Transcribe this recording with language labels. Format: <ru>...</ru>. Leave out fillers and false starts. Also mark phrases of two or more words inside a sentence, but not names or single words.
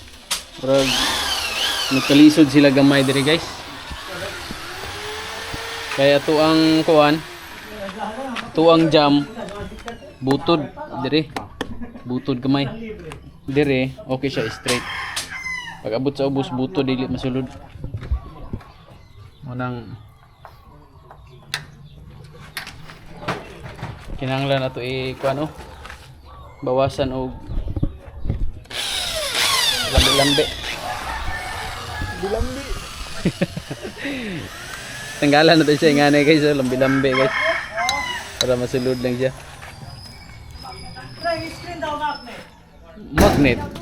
<ceb>Pero nagkalisod sila gamay diri guys. Kaya to ang kuan. To ang jam. Butod diri. Butod gamay. Diri okay siya straight. Pag abot sa ubos butod dili masulod. Munang kinahanglan nato kuan bawasan og lambi. Tanggalan na to siya nga na guys, lambi guys. Para masulod lang siya. Magnet.</ceb>